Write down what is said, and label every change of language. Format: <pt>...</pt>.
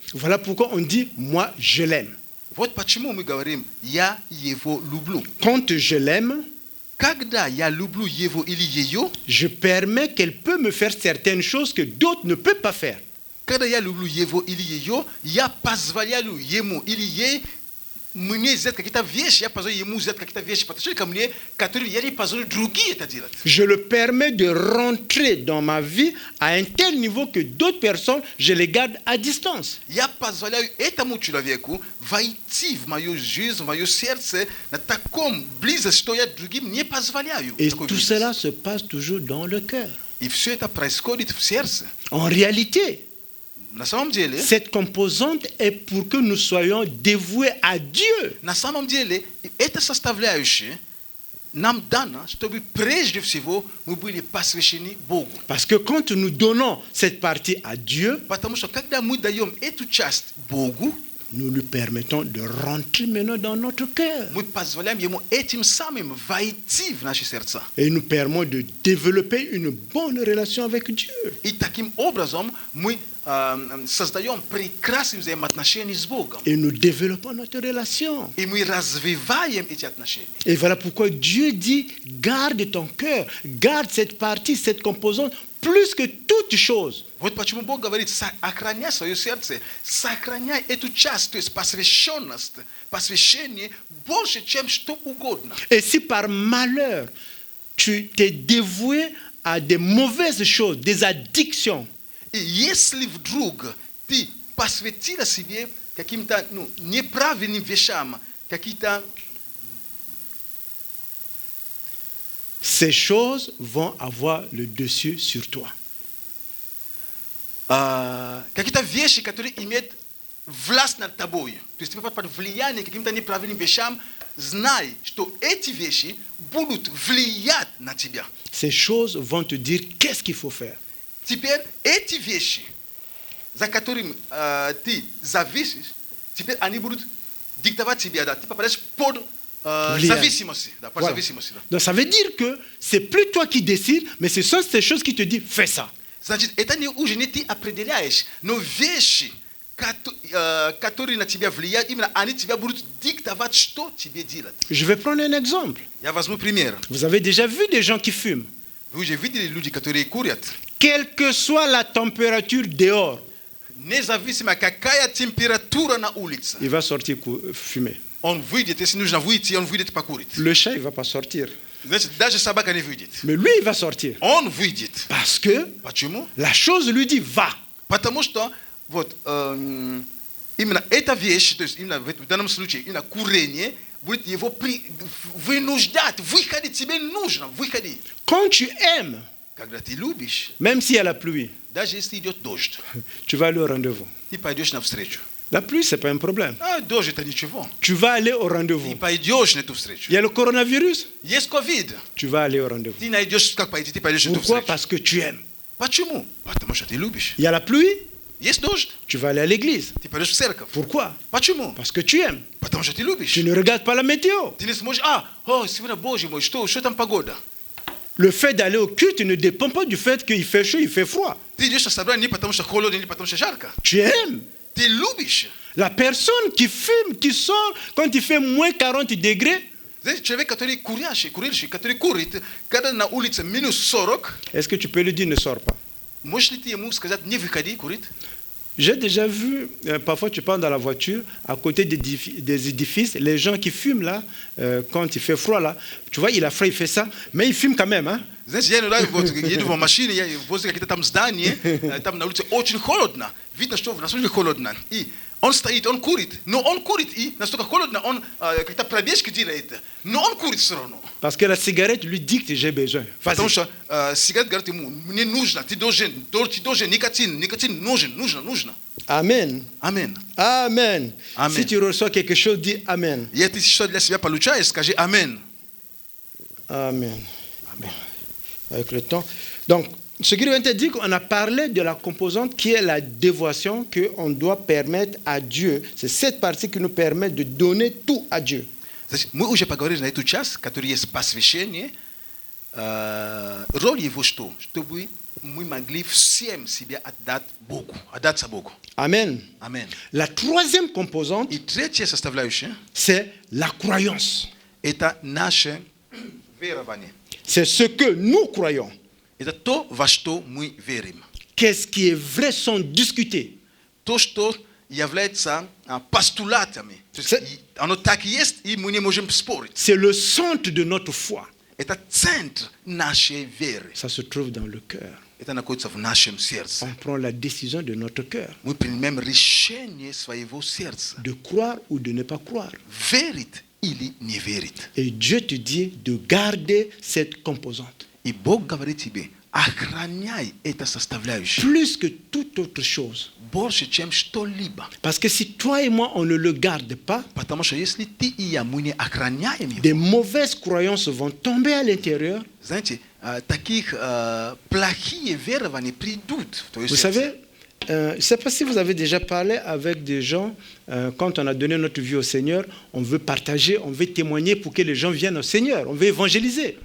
<fr>Voilà pourquoi on dit « moi, je l'aime ».</fr> <ru>Вот почему мы говорим «я его люблю».</ru> <fr>Quand je l'aime,</fr> <ru>Когда я люблю его или ее,</ru> <fr>je permets qu'elle peut me faire certaines choses que d'autres ne peuvent pas faire.</fr> <ru>когда я люблю его или ее, я позволяю ему или ей мне сделать какие-то вещи, я позволяю ему сделать какие-то вещи по отношению ко мне, которые я не позволю другие это делать.</ru> <fr>Je le permets de rentrer dans ma vie à un tel niveau que d'autres personnes, je les garde à distance.</fr> <ru>Я позволяю этому человеку войти в мою жизнь, в мое сердце на таком близости, что я другим не позволяю.</ru> <fr>Et</fr> <ru>такой</ru> <fr>tout</fr> <ru>близости.</ru> <fr>cela se passe toujours dans le cœur.</fr> <ru>И все это происходит в сердце.</ru> <fr>En réalité,</fr> <ru>На самом деле,</ru> <fr>cette composante est pour que nous soyons dévoués à Dieu.</fr> <ru>на самом деле, эта составляющая нам дана, чтобы прежде всего мы были посвящены Богу.</ru> <fr>Parce que quand nous donnons cette partie à Dieu,</fr> <ru>Потому что когда мы даем эту часть Богу,</ru> <fr>nous lui permettons de rentrer maintenant dans notre cœur.</fr> <ru>мы позволяем Ему этим самым войти в наши сердца.</ru> <fr>Et nous permettons de développer une bonne relation avec Dieu.</fr> <ru>И таким образом мы создаем прекрасные взаимоотношения с Богом.</ru> <fr>Et nous développons notre relation.</fr> <ru>И мы развиваем эти отношения.</ru> <fr>Et voilà pourquoi Dieu dit, garde ton cœur, garde cette partie, cette composante, plus que toute chose.</fr> <ru>Вот почему Бог говорит, охраняй свое сердце, сохраняй эту часть, то есть посвященность, посвящение больше, чем что угодно.</ru> <fr>Et si par malheur, tu t'es dévoué à des mauvaises choses, des addictions,</fr> <ru>И если вдруг ты посвятила себе каким-то неправильным вещам, какие-то...</ru> <fr>ces choses vont avoir le dessus sur toi.</fr> <ru>какие-то вещи, которые имеют власть над тобой. То есть ты попадаешь под влияние каким-то неправильным вещам, знай, что эти вещи будут влиять на тебя.</ru> <fr>Ces choses vont te dire qu'est-ce qu'il faut faire.</fr> <ru>Теперь эти вещи, за которыми ты зависишь, теперь они будут диктовать тебе, да, ты попадаешь под зависимость. Да, под</ru> <fr>Voilà.</fr> <ru>зависимость, да.</ru> <fr>Donc ça veut dire que c'est plus toi qui décides, mais ce sont ces choses qui te disent fais ça.</fr> <ru>Значит, это уже не ты определяешь, но вещи, которые на тебя влияют, именно они тебя будут диктовать, что тебе делать.</ru> <fr>Je vais prendre un exemple.</fr> <ru>Я возьму пример.</ru> <fr>Vous avez déjà vu des gens qui fument.</fr> <ru>Вы уже видели люди, которые курят?</ru> <fr>Quelle que soit la température dehors,</fr> <ru>Nezavisima kakaya temperatura na ulica.</ru> <fr>Il va sortir fumer. On vidite, se нужно выйти, on vidite pas курить. Le chat, il ne va pas sortir.</fr> <ru>Даже собака не выйдет.</ru> <fr>Mais lui, il va sortir.</fr> <ru>Он выйдет.</ru> <fr>Parce que</fr> <ru>Почему?</ru> <fr>la chose lui dit va.</fr> <ru>Потому что вот именно эта вещь, то есть именно в данном случае именно курение будет его вынуждать. Выходи, тебе нужно, выходи.</ru> <fr>Quand tu aimes,</fr> <ru>Когда ты любишь,</ru> <fr>même s'il y a la pluie,</fr> <ru>даже если идет дождь,</ru> <fr>tu vas aller au rendez-vous.</fr> <ru>ты пойдешь навстречу.</ru> <fr>La pluie, ce n'est pas un problème.</fr> <ru>А дождь это ничего.</ru> <fr>Tu vas aller au</fr> <ru>Ты</ru> <fr>rendez-vous.</fr> <ru>пойдешь на эту встречу.</ru> <fr>Il y a le coronavirus,</fr> <ru>Есть ковид.</ru> <fr>tu vas aller au rendez-vous.</fr> <ru>Ты найдешь, как пойти, ты пойдешь на эту</ru> <fr>Pourquoi?</fr> <ru>встречу.</ru> <fr>Parce que tu aimes.</fr> <ru>Почему? Потому что ты любишь.</ru> <fr>Il y a la pluie,</fr> <ru>Есть дождь,</ru> <fr>tu vas aller à l'église.</fr> <ru>ты пойдешь в церковь.</ru> <fr>Pourquoi?</fr> <ru>Почему?</ru> <fr>Parce que tu aimes.</fr> <ru>Потому что ты любишь.</ru> <fr>Tu ne regardes pas la météo.</fr> <ru>Ты не сможешь, сегодня, Боже мой, что там погода?</ru> <fr>Le fait d'aller au culte ne dépend pas du fait qu'il fait chaud, il fait froid.</fr> <ru>Ты идешь на собрание не потому что холодно, не потому что жарко.</ru> <fr>Tu aimes.</fr> <ru>Ты любишь.</ru> <fr>La personne qui fume, qui sort quand il fait moins 40 degrés,</fr> <ru>Знаете, человек, который курильщик, который курит, когда на улице минус 40,</ru> <fr>est-ce que tu peux lui dire ne sors pas?</fr> <ru>можешь ли ты ему сказать, не выходи, курить?</ru> <fr>J'ai déjà vu, parfois tu pars dans la voiture, à côté des édifices, les gens qui fument là, quand il fait froid là, tu vois, il a froid, il fait ça, mais il fume quand même. Hein?</fr> <ru>Знаете, я еду в машине, я возле какие-то там здания, там на улице очень холодно. Видно, что на самом деле холодно. И он стоит, он курит, но он курит, и настолько холодно, он как-то пробежки делает, но он курит все равно.</ru> <fr>Parce que la cigarette lui dit que j'ai besoin.</fr> <ru>Потому что сигарет говорит ему, мне нужно, ты должен, никотин нужно.</ru> <fr>Amen. Amen. Amen. Amen. Si tu reçois quelque chose, dis Amen.</fr> <ru>И ты что для себя получаешь, скажи Amen.</ru> <fr>Amen. Amen. Avec le temps. Donc, ce qui vient te dire qu'on a parlé de la composante qui est la dévotion qu'on doit permettre à Dieu. C'est cette partie qui nous permet de donner tout à Dieu.</fr> <ru>Мы уже поговорили на эту часть, который есть посвящение. Роль его что? Чтобы мы могли всем себя отдаться Богу.</ru> <fr>Amen. Amen. La troisième composante,</fr> <ru>И третья составляющая</ru> <fr>c'est la croyance.</fr> <ru>– это наше верование.</ru> <fr>C'est ce que nous croyons.</fr> <ru>Это то, во что мы верим.</ru> <fr>Qu'est-ce qui est vrai sans discuter.</fr> <ru>То, что является постулатами. То есть оно так есть, и мы не можем спорить.</ru> <fr>C'est le centre de notre foi.</fr> <ru>Это центр нашей веры.</ru> <fr>Ça se trouve dans le cœur.</fr> <ru>Это находится в нашем сердце.</ru> <fr>On prend la décision de notre cœur.</fr> <ru>Мы принимаем решение своего сердца.</ru> <fr>De croire ou de ne pas croire.</fr> <ru>Верит или не верит.</ru> <fr>Et Dieu te dit de garder cette composante.</fr> <ru>И Бог говорит тебе, охраняй это составляющее.</ru> <fr>Plus que toute autre chose.</fr> <ru>Больше, чем что-либо.</ru> <fr>Parce que si toi et moi, on ne le garde pas,</fr> <ru>Потому что если ты и я, мы не охраняем его,</ru> <fr>des mauvaises croyances vont tomber à l'intérieur.</fr> <ru>знаете, таких плохие верования придут в твое</ru> <fr>Vous</fr> <ru>сердце.</ru> <fr>savez, je ne sais pas si vous avez déjà parlé avec des gens, quand on a donné notre vie au Seigneur, on veut partager, on veut témoigner pour que les gens viennent au Seigneur, on veut évangéliser.</fr>